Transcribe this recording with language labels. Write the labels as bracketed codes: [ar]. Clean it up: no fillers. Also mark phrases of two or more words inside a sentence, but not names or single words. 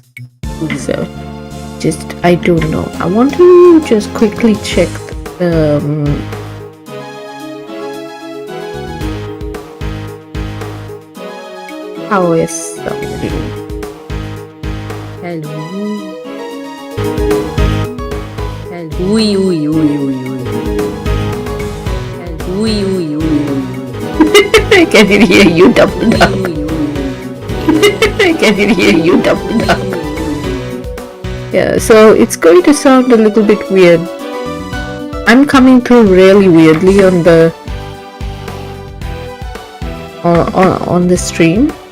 [en] So, I don't know. I want to just quickly check how is something. Hello. Ui, ui, ui, ui, ui. Ui, ui, ui, ui. I can hear you double up. I can hear you double up. Yeah, so it's going to sound a little bit weird. I'm coming through really weirdly on the on the stream.